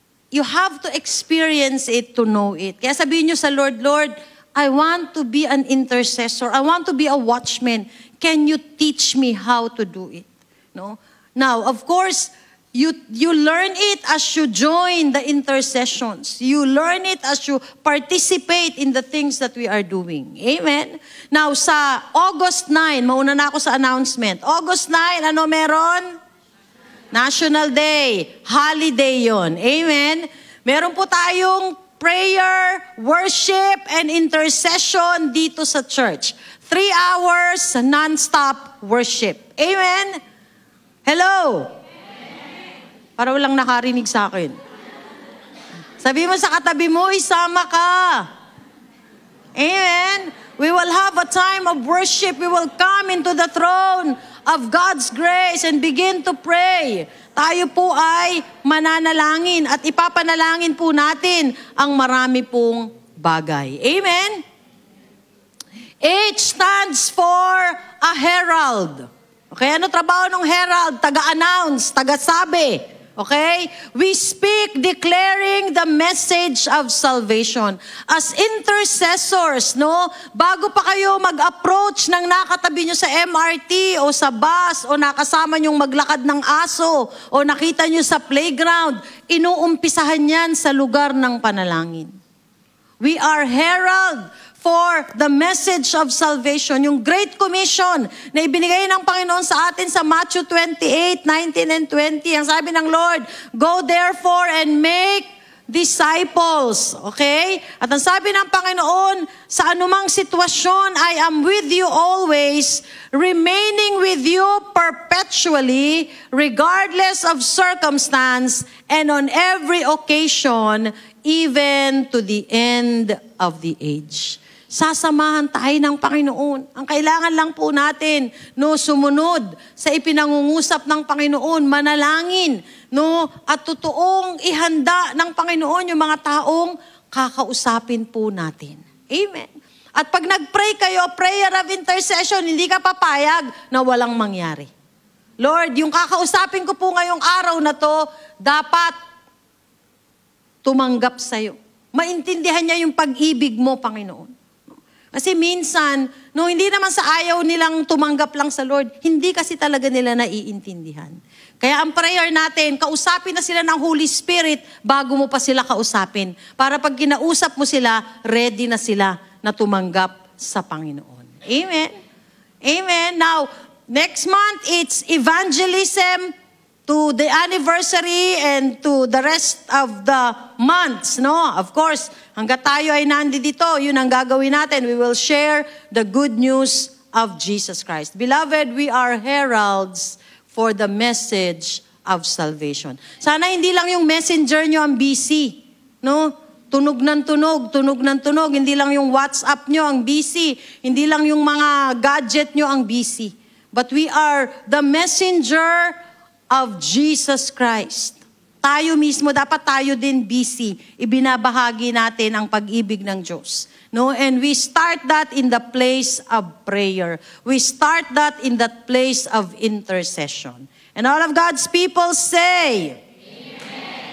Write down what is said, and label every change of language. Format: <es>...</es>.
<en>You have to experience it to know it.</en> <tl>Kaya sabihin nyo sa Lord,</tl> <en>Lord, I want to be an intercessor. I want to be a watchman. Can you teach me how to do it? No? Now, of course, you learn it as you join the intercessions. You learn it as you participate in the things that we are doing. Amen?</en> <tl>Now, sa August 9, mauna na ako sa announcement. August 9, ano meron? National Day. Holiday yon. Amen? Meron po tayong prayer, worship, and intercession dito sa church.</tl> <en>3 hours non-stop worship.</en> <tl>Amen? Hello? Para walang nakarinig sa akin. Sabi mo sa katabi mo, isama ka. Amen?</tl> <en>We will have a time of worship. We will come into the throne of God's grace and begin to pray.</en> <tl>Tayo po ay mananalangin at ipapanalangin po natin ang marami pong bagay.</tl> <en>Amen? H stands for a herald.</en> <tl>Okay, ano trabaho ng herald? Taga-announce, taga-sabi. Okay?</tl> <en>We speak declaring the message of salvation. As intercessors, no?</en> <tl>Bago pa kayo mag-approach ng nakatabi nyo sa MRT o sa bus o nakasama nyong maglakad ng aso o nakita nyo sa playground, inuumpisahan yan sa lugar ng panalangin.</tl> <en>We are herald for the message of salvation.</en> <tl>Yung Great Commission na ibinigay ng Panginoon sa atin sa Matthew 28, 19 and 20. Ang sabi ng Lord,</tl> <en>go therefore and make disciples. Okay?</en> <tl>At ang sabi ng Panginoon, sa anumang sitwasyon,</tl> <en>I am with you always, remaining with you perpetually, regardless of circumstance, and on every occasion, even to the end of the age.</en> <tl>Sasamahan tayo ng Panginoon. Ang kailangan lang po natin, no, sumunod sa ipinangungusap ng Panginoon, manalangin, no, at totoong ihanda ng Panginoon yung mga taong kakausapin po natin. Amen. At pag nag-pray kayo, prayer of intercession, hindi ka papayag na walang mangyari. Lord, yung kakausapin ko po ngayong araw na to, dapat tumanggap sa'yo. Maintindihan niya yung pag-ibig mo, Panginoon. Kasi minsan, no, hindi naman sa ayaw nilang tumanggap lang sa Lord, hindi kasi talaga nila naiintindihan. Kaya ang prayer natin, kausapin na sila ng Holy Spirit bago mo pa sila kausapin. Para pag kinausap mo sila, ready na sila na tumanggap sa Panginoon. Amen? Amen.</tl> <en>Now, next month, it's evangelism to the anniversary and to the rest of the months, no?</en> <tl>Of course, hanggat tayo ay nandito, yun ang gagawin natin.</tl> <en>We will share the good news of Jesus Christ. Beloved, we are heralds for the message of salvation.</en> <tl>Sana hindi lang yung messenger nyo ang busy, no? Tunog ng tunog, tunog ng tunog. Hindi lang yung WhatsApp nyo ang busy. Hindi lang yung mga gadget nyo ang busy.</tl> <en>But we are the messenger of Jesus Christ.</en> <tl>Tayo mismo, dapat tayo din busy. Ibinabahagi natin ang pag-ibig ng Diyos. No?</tl> <en>And we start that in the place of prayer. We start that in that place of intercession. And all of God's people say, Amen.</en>